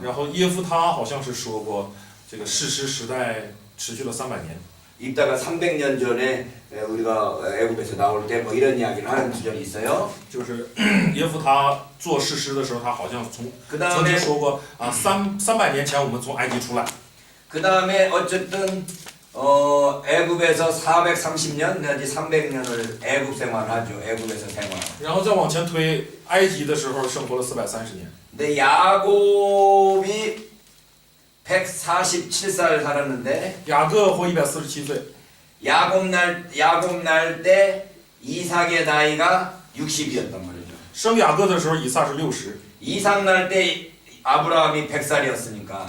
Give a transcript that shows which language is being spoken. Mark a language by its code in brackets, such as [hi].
[zh] 然后耶夫他好像是说过，这个士师时代持续了300年。 [ko] 입다가 300년 전에 우리가 애굽에서 나올 때 뭐 이런 이야기를 하는 구절이 있어요. [zh] 就是耶夫他做士师的时候，他好像曾 [ko] 그다음에 [zh] 经说过300年前我们从埃及出来。 [ko] 그 다음에 어쨌든 애굽에서 430년 내지 300년을 애굽 생활하죠. 애굽에서 생활. [zh] 然后再往前推，埃及的时候生活了430年。 [ko] 근데 야곱이 147살 살았는데 [zh] 雅各活147岁， [ko] 야곱 날 때 이삭의 나이가 60이었단 말이죠. [zh] 生雅各的时候以撒是60， [ko] 이삭 날 때 아브라함이 100살이었으니까